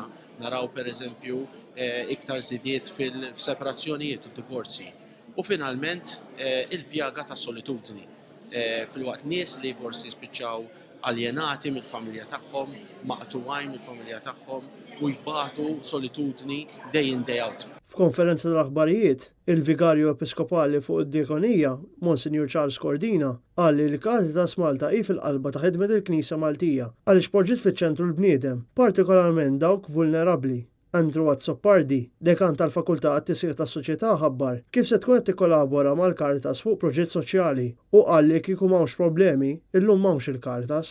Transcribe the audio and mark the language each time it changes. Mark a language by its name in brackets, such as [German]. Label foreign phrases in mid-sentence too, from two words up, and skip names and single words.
[Maltese] Naraw pereżempju iktar żidiet fil-separazzjonijiet u divorzi. U finalment il-pjaga ta' solitudni. Fil-waqt nies li forsi spiċċaw aljenati mill-familja tagħhom, maqtuwajn mill-familja tagħhom u jbagħtu solitudni [English] day in day out. [Maltese] F'konferenza tal-aħbarijiet, il-Vigarju Episkopali fuq id-Diekonija, Monsignor Charles Cordina, qal li l-Caritas Malta hi fil-qalba ta' ħidmet il-Knisja Maltija għaliex poġġiet fiċ-ċentru l-bniedem, partikolarment dawk vulnerabbli. Andrew Azzopardi, dekan tal-Fakultà għat-Tisir tas-Soċjetà ħabbar kif se tkun qed tikkolabora mal-Caritas fuq proġett soċjali u qal li kieku m'hawnx problemi, illum m'hawnx il-Caritas.